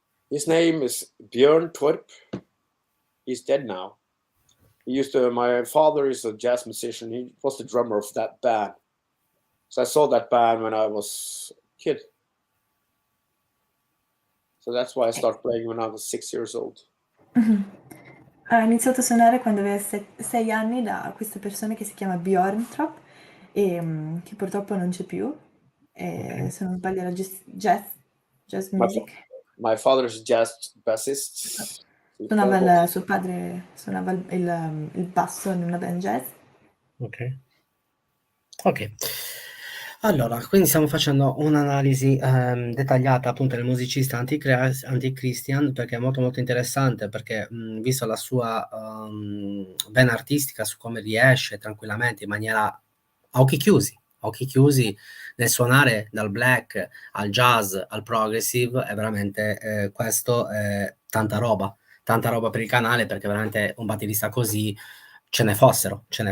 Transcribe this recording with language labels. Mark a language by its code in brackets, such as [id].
[en] His name is Björn Torp. He's dead now. My father is a jazz musician. He was the drummer of that band. So I saw that band when I was a kid. So that's why I started playing when I was 6 years old. [it] Ha iniziato a suonare quando aveva 6 anni da questa persona che si chiama Björn Torp e che purtroppo non c'è più. Se non sbaglio era jazz music. [en] My father is a jazz bassist. [it] Suo padre suonava il basso in una band jazz. Ok. Allora, quindi stiamo facendo un'analisi dettagliata appunto del musicista AntiChristian perché è molto molto interessante perché visto la sua vena artistica su come riesce tranquillamente in maniera a occhi chiusi nel suonare dal black al jazz al progressive è veramente questo è tanta roba per il canale perché veramente un batterista così ce ne fossero.